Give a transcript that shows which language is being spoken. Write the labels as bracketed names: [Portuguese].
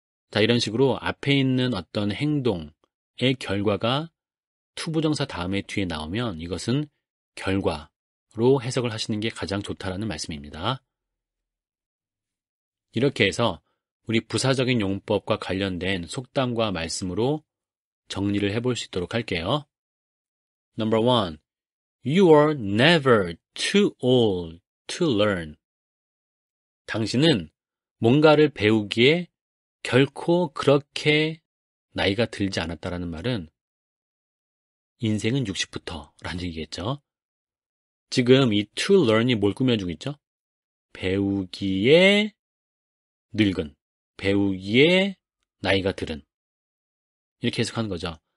[Korean] 자, 이런 식으로 앞에 있는 어떤 행동의 결과가 투부정사 다음에 뒤에 나오면 이것은 결과로 해석을 하시는 게 가장 좋다라는 말씀입니다. 이렇게 해서 우리 부사적인 용법과 관련된 속담과 말씀으로 정리를 해볼 수 있도록 할게요. [English] Number 1. You are never too old to learn. [Korean] 당신은 뭔가를 배우기에 결코 그렇게 나이가 들지 않았다라는 말은 인생은 60부터 라는 얘기겠죠. 지금 이 to learn이 뭘 꾸며주고 있죠? 배우기에 늙은, 배우기에 나이가 들은 이렇게 해석하는 거죠.